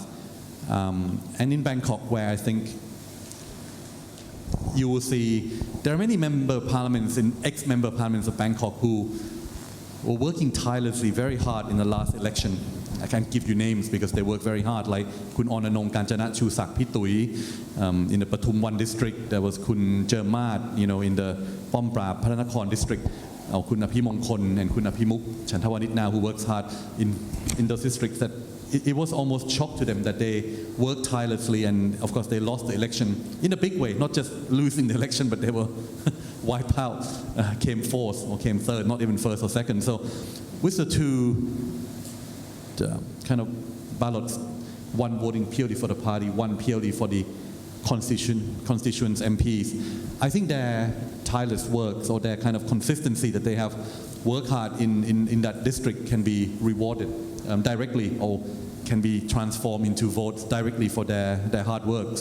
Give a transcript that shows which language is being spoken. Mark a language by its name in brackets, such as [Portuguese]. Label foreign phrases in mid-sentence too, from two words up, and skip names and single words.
[English] And in Bangkok, where I think you will see there are many member parliaments and ex-member parliaments of Bangkok who were working tirelessly very hard in the last election. I can't give you names because they work very hard, like Kun Onanong Kanchana Chusak Pitui in the Pathum Wan district. There was Kun Jermat, in the Pomprap Paranakon district. Kun Apimongkon and Kun Apimuk Chantawanit now, who works hard in those districts. That it was almost shock to them that they worked tirelessly, and of course they lost the election in a big way, not just losing the election, but they were wiped out, came fourth or came third, not even first or second. So with the two kind of ballots, one voting purely for the party, one purely for the constituents, MPs, I think their tireless works or their kind of consistency that they have worked hard in that district can be rewarded directly, or can be transformed into votes directly for their hard works.